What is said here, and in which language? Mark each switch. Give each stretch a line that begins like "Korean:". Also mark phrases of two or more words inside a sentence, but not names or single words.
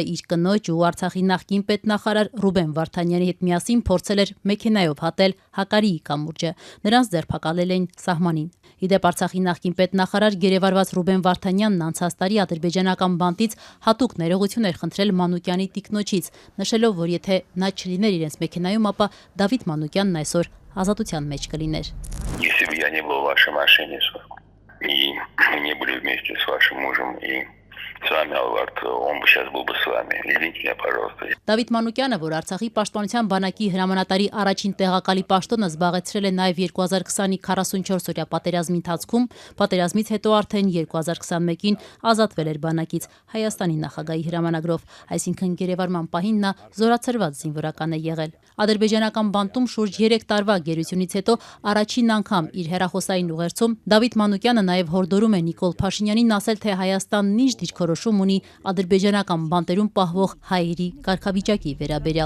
Armenian: իր կնոջ ու Արցախի նախկին պետնախարար Ռուբեն Վարդանյանի հետ միասին փորձել էր մեքենայով հատել Հակարիի կամուրջը։ Նրանց ձերբակալել էին սահմանին։ Իդեպ Արցախի նախկին պետնախարար գերեվարված Ռուբեն Վարդանյանն անցած տարի ադրբեջանական բանտից հատուկ ներողություն էր խնդրել Մանուկյանի տիկնոջից, նշելով, որ եթե նա չլիներ իրենց մեքենայում, ապա Դավիթ Մանուկյանն այսօր ազատության մեջ կլիներ։
Russian: Если бы я не был в вашей машине, и мы не были вместе с вашим мужем, и с вами, Алвард, он бы сейчас был бы с вами. Извините меня, пожалуйста.
Armenian: Դավիթ Մանուկյանը, որ Արցախի պաշտպանության բանակի հրամանատարի առաջին տեղակալի պաշտոնը զբաղեցրել է նաև 2020-ի 44-օրյա պատերազմի ընթացքում, պատերազմից հետո արդեն 2021-ին ազատվել էր բանակից Հայաստանի նախագահի հրամանագրով, այսինքն գերեվարման պահին նա զորացրված զինվորական է եղել։ Ադրբեջանական բանտում շուրջ 3 տարվա գերությունից հետո առաջին անգամ իր հեռախոսային ուղերձում Դավիթ Մանուկյանը նաև հորդորում է Նիկոլ Փաշինյանին ասել, թե Հայաստանն ինչ դիրքորոշում ունի ադրբեջանական բանտերում պահվող հայերի կարգավիճակի վերաբերյալ։